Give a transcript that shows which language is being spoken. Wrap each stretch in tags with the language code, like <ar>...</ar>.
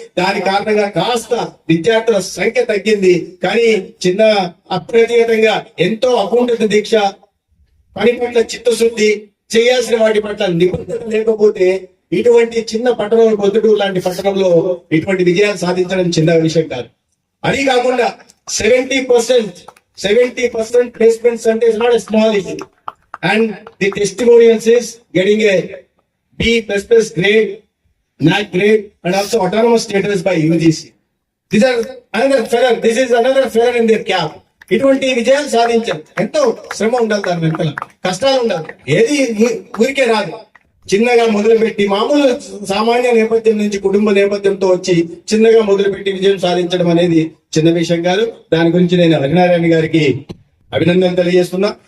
<te>దాని కారణంగా కాస్త విద్యార్థుల సంఖ్య తగ్గింది. కానీ చిన్న అప్రతిహతంగా ఎంతో అకుంఠిత దీక్ష, పని పట్ల చిత్తశుద్ధి, చేయాల్సిన వాటి పట్ల నిబద్ధత లేకపోతే ఇటువంటి చిన్న పట్టణం పొద్దుటూరు లాంటి పట్టణంలో ఇటువంటి విజయాలు సాధించడం చిన్న విషయం కాదు. అది కాకుండా 70% ప్లేస్మెంట్స్ అంటే</te> <en>It's not a small issue. And the testimonials is getting a B++ grade, NAC grade, and also autonomous status by UGC. This is another feather in their cap.</en> <te>ఇటువంటి విజయాలు సాధించారు. ఎంతో శ్రమ ఉండాలి, దాని వెనకాల కష్టాలు ఉండాలి. ఏది ఊరికే రాదు. చిన్నగా మొదలుపెట్టి మామూలు సామాన్య నేపథ్యం నుంచి కుటుంబ నేపథ్యంతో వచ్చి చిన్నగా మొదలుపెట్టి విజయం సాధించడం అనేది చిన్న విషయం కాదు. దాని గురించి నేను హరినారాయణ గారికి అభినందనలు తెలియజేస్తున్నా.</te>